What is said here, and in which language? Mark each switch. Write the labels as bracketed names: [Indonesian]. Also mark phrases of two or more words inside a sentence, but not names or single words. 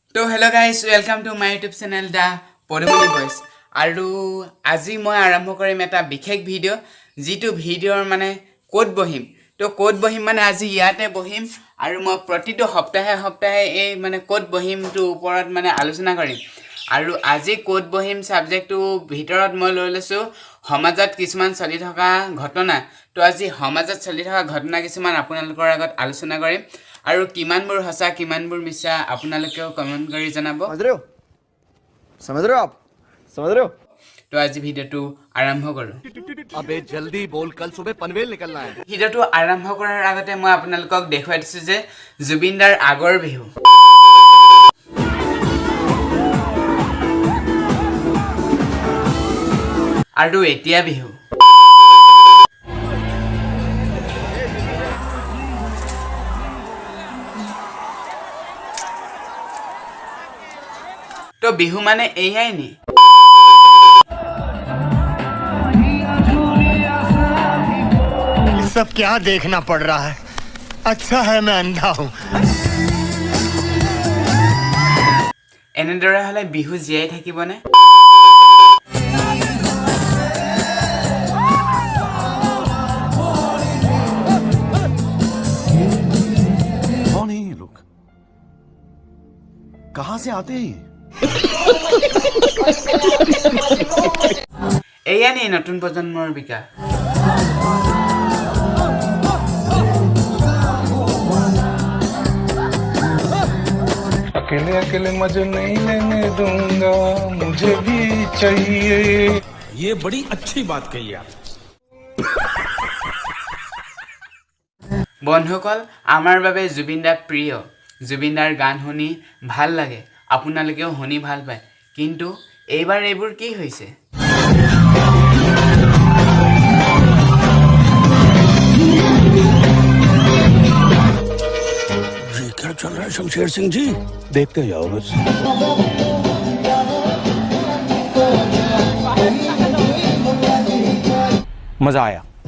[English] So hello guys, welcome to my YouTube channel the padumoni boys. [Assamese] আৰু আজি মই আৰম্ভ কৰিম এটা বিশেষ ভিডিও যেটো ভিডিওৰ মানে কোড বহিম তো কোড বহিম মানে আজি ইয়াতে বহিম আৰু মই প্ৰতিটো সপ্তাহে এই মানে কোড বহিমটো ওপৰত মানে আলোচনা কৰিম আৰু আজি কোড বহিম সাবজেক্টটো ভিতৰত মই লৈ লৈছো সমাজত কিছুমান চলি থকা ঘটনা তো আজি সমাজত চলি থকা ঘটনা কিছুমান আপোনালোকৰ আগত আলোচনা কৰিম আৰু কিমানবোৰ হসা কিমানবোৰ মিছা আপোনালোকেও কমেন্ট কৰি জনাব [Hindi] समझ रहे हो तो आज [Assamese] ভিডিওটো আৰম্ভ কৰো [Hindi] अबे जल्दी बोल कल सुबह पनवेल निकलना है [Assamese] ভিডিওটো আৰম্ভ কৰাৰ আগতে মই আপোনালোকক দেখুৱাই দিছো যে জুবিনদাৰ আগৰ বিহু আৰু এতিয়া বিহু তো বিহু মানে এয়াই নি [Hindi] ये सब क्या देखना पड़ रहा है अच्छा है मैं अंधा हूं [Assamese] এনেদৰে হলে বিহু জিয়াই থাকিবনে [Hindi] कौन है ये लोग कहां से आते हैं [Assamese] এয়া নি নতুন প্ৰজন্মৰ বিকাশ [Hindi] अकेले अकेले मजे नहीं लेने दूंगा मुझे भी चाहिए ये बड़ी अच्छी बात कही आप [Assamese] বন্ধুসকল আমাৰ বাবে জুবিনদাৰ প্ৰিয় জুবিনদাৰ গান শুনি ভাল লাগে আপোনালোকেও শুনি ভাল পায় কিন্তু এইবাৰ এইবোৰ কি হৈছে [Hindi] ये क्या चल रहा है शमशेर सिंह जी देखते जाओ बस मजा आया